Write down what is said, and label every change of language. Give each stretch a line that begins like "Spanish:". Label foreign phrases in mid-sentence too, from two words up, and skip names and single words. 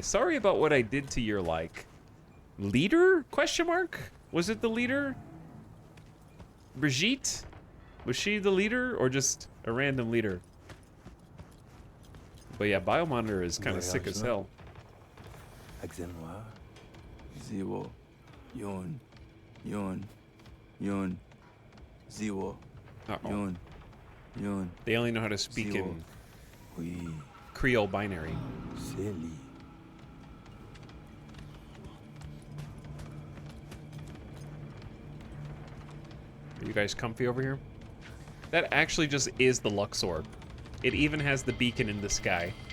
English: Sorry about what I did to your, like, leader? Question mark? Was it the leader? Brigitte? Was she the leader or just a random leader? But yeah, Biomonitor is kind of sick as hell. Zero, yon, yon, yon, zero, yon, yon. They only know how to speak in Creole binary. Silly. Are you guys comfy over here? That actually just is the Luxor. It even has the beacon in the sky.